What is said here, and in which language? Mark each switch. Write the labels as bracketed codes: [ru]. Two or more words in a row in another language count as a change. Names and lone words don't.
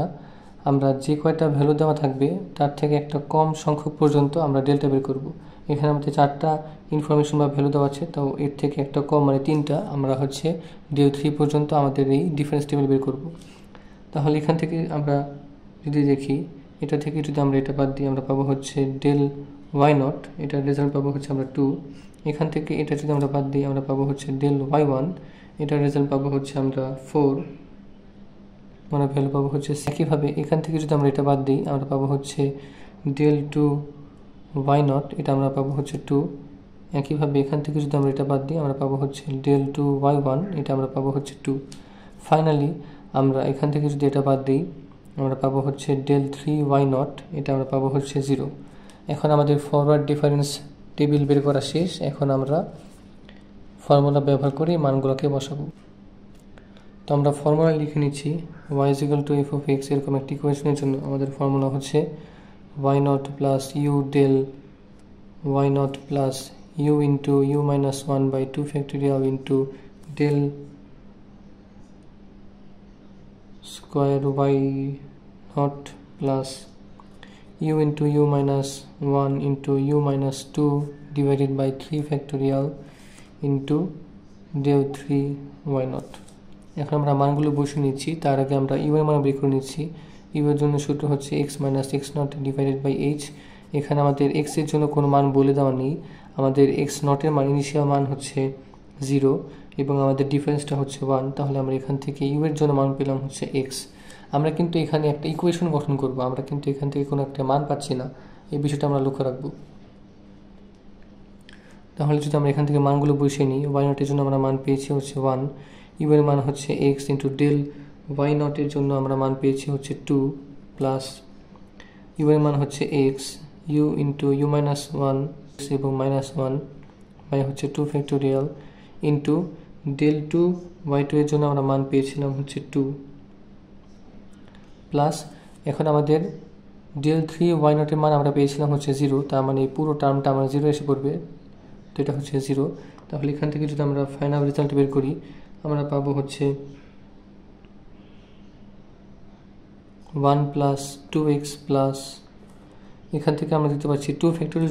[bn] আমরা যে কয়টা ভ্যালু দেওয়া থাকবে তার থেকে একটা কম সংখ্যক পর্যন্ত আমরা ডেল্টা বের করব। এখানে আমাদের 4টা ইনফরমেশন বা ভ্যালু দেওয়া আছে, তাও এর থেকে একটা কম মানে 3টা আমরা হচ্ছে del 3 পর্যন্ত আমাদের এই [en] difference table [bn] বের করব। তাহলে এখান থেকে আমরা যদি দেখি, এটা থেকে যদি আমরা এটা বাদ দিই আমরা পাবো হচ্ছে del y0, এটার রেজাল্ট পাবো হচ্ছে আমরা 2। এখান থেকে এটা যদি আমরা বাদ দিই আমরা পাবো হচ্ছে del y1, এটার রেজাল্ট পাবো হচ্ছে আমরা 4, মানে ভ্যালু পাবো হচ্ছে। একইভাবে এখান থেকে যদি আমরা এটা বাদ দিই আমরা পাবো হচ্ছে del 2 y0, এটা আমরা পাবো হচ্ছে 2। একইভাবে এখান থেকে যদি আমরা এটা বাদ দিই আমরা পাবো হচ্ছে del 2 y1, এটা আমরা পাবো হচ্ছে 2। ফাইনালি আমরা এখান থেকে যদি এটা বাদ দিই আমরা পাবো হচ্ছে del 3 y0, এটা আমরা পাবো হচ্ছে 0। এখন আমাদের [en] forward difference table [bn] বের করা শেষ। এখন আমরা ফর্মুলা ব্যবহার করে মানগুলোকে বসাবো। তো আমরা ফর্মুলা লিখে নিচ্ছি y = f of x, এরকম একটি ইকুয়েশনের জন্য আমাদের ফর্মুলা হচ্ছে [en] y0 plus u del y0 plus u into u minus 1 by 2 factorial into del square y0 plus u into u minus 1 into u minus 2 divided by 3 factorial into del 3 y0। [bn] এখন আমরা মানগুলো বসিয়ে নিচ্ছি। তার আগে আমরা ইউ এর মান বের করে নিচ্ছি। ইউ এর জন্য সূত্র হচ্ছে [en] x minus x0 divided by h। [bn] এখানে আমাদের x এর জন্য কোনো মান বলে দেওয়া নেই। আমাদের x0 এর মান ইনিশিয়াল মান হচ্ছে 0 এবং আমাদের ডিফারেন্সটা হচ্ছে 1। তাহলে আমরা এখান থেকে ইউ এর জন্য মান পেলাম হচ্ছে x। আমরা কিন্তু এখানে একটা ইকুয়েশন গঠন করব, আমরা কিন্তু এখান থেকে কোনো একটা মান পাচ্ছি না, এই বিষয়টা আমরা লক্ষ্য রাখবো। তাহলে যদি আমরা এখান থেকে মানগুলো বসিয়ে নিই, y0 এর জন্য আমরা মান পেয়েছি হচ্ছে 1, ইউ এর মান হচ্ছে x ইন্টু del y0 এর জন্য আমরা মান পেয়েছি হচ্ছে 2 প্লাস ইউ এর মান হচ্ছে x, u ইন্টু u মাইনাস 1 এবং মাইনাস 1 বাই হচ্ছে 2 [en] factorial into [bn] del 2 y2 এর জন্য আমরা মান পেয়েছিলাম হচ্ছে 2 প্লাস এখন আমাদের del 3 y0 এর মান আমরা পেয়েছিলাম হচ্ছে 0, তার মানে এই পুরো টার্মটা আমার 0 এসে পড়বে, তো এটা হচ্ছে 0। তাহলে এখান থেকে যদি আমরা ফাইনাল রেজাল্ট বের করি আমরা পাবো হচ্ছে 1 [en] plus 2x plus, [bn] এখান থেকে আমরা দিতে পারছি 2 ফ্যাক্টোরিয়াল।